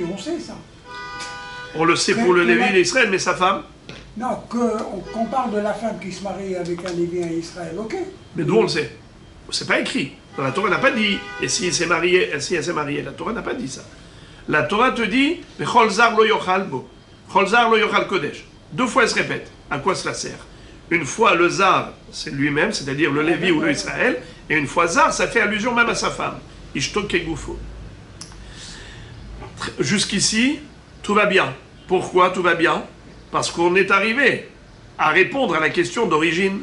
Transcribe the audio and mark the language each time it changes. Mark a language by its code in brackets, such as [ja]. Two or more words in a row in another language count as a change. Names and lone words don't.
[fr] On sait ça. On le sait pour le Lévi et l'Israël, mais sa femme? Non, qu'on parle de la femme qui se marie avec un Lévi et un Israël, ok. Mais d'où on le sait? C'est pas écrit. La Torah n'a pas dit. Et si elle s'est mariée, la Torah n'a pas dit ça. La Torah te dit [he] כל זר לא יאכל בו. כל זר לא יאכל קודש. [fr] 2 fois elle se répète. À quoi cela sert? Une fois le zar, c'est lui-même, c'est-à-dire le Lévi ou le Israël, et une fois zar, ça fait allusion même à sa femme. [he] אשתו כגופו. [fr] Jusqu'ici, tout va bien. Pourquoi tout va bien? Parce qu'on est arrivé à répondre à la question d'origine.